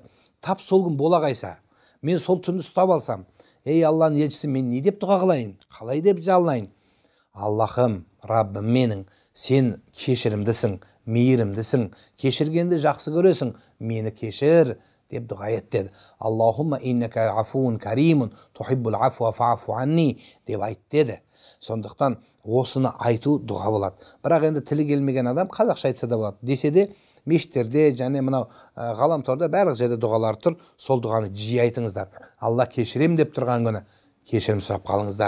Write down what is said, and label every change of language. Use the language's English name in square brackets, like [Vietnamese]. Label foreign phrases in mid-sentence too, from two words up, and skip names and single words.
[Kazakh] Тап сол күн бола қайса, мен сол түнді ұстап алсам, ей Алланың елшісі, мен не деп дұға қылайын, қалай деп жалынайын? Аллахым, Раббым менің, сен кешірімдісің, мейірімдісің, кешіргенді жақсы көресің, мені кешір деп дұға ет деді. [Arabic] اللهم إنك عفو كريم، تحب العفو فاعف عني [Kazakh] деп айт деді. Сондықтан осыны айту дұға болады. Бірақ енді тілі келмеген адам қазақша айтса да болады. Десе де мешіттерде және мынау ғаламторда барлық жерде дұғалар тұр. Сол дұғаны жиі айтыңыздар. Алла кешірем деп тұрған күні кешірім сұрап қалыңыздар.